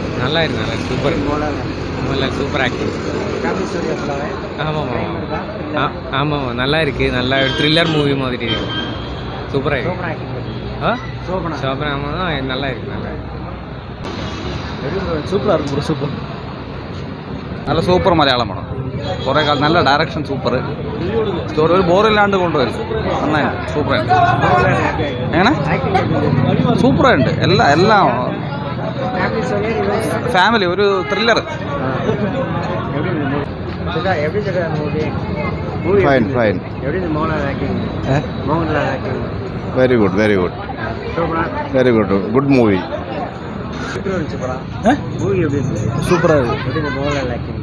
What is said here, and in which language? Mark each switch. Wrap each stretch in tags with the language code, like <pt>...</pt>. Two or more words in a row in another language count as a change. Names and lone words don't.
<ta>நல்லா இருக்கு. சூப்பர். மோகன்லால்</ta> <en>super acting. family story</en> <ta>ஃபுல்லாகவே? ஆமாம் நல்லா இருக்குது. நல்லா</ta> <en>thriller movie</en> <ta>மாதிரி இருக்கு. சூப்பராக இருக்கு. சோபனா ஆக்டிங் சோபனா ஆமாம் நல்லா இருக்கு. சூப்பராக இருக்கும் ப்ரோ. சூப்பர்.</ta> <ml>നല്ല സൂപ്പർ മലയാളം പടം. കുറേ കാലം നല്ല</ml> <en>direction super,</en> <ml>സ്റ്റോറി ഒരു ബോറില്ലാണ്ട് കൊണ്ടുവരും. നന്നായി സൂപ്പറായിട്ട്. എങ്ങനെ സൂപ്പറായിട്ടുണ്ട്. എല്ലാം ഫാമിലി ഒരു ത്രില്ലർ.</ml> <ta>ஃபைன். எப்படி இருந்துச்சு மோகன்லால் ஆக்டிங்? மோகன்லால் ஆக்டிங்</ta> <en>very good</en> <ta>சோபனா</ta> <en>good movie.</en> <ta>எப்படி இருந்துச்சு படம்? மூவி எப்படி இருந்துச்சு? சூப்பராக இருக்குது. எப்படி இருந்துச்சு மோகன்லால் ஆக்டிங்?</ta>